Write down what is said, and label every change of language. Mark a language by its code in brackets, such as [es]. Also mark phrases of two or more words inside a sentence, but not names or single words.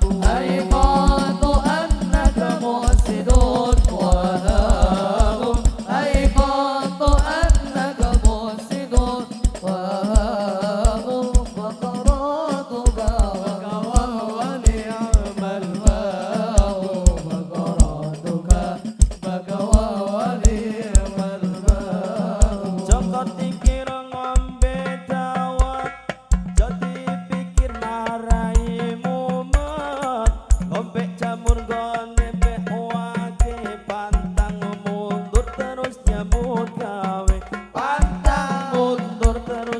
[ar] أيقنت أنك محسن وهاب أيقنت أنك محسن وهاب فقرأت بابك وهو نعم الباب فقرأتك بك وهو نعم الباب [jv] Joko tikir ngombe dawet jadi pikir marai mumet ngombe jamur gone wake pantang mundur terus nyambut gawe pantang mundur terus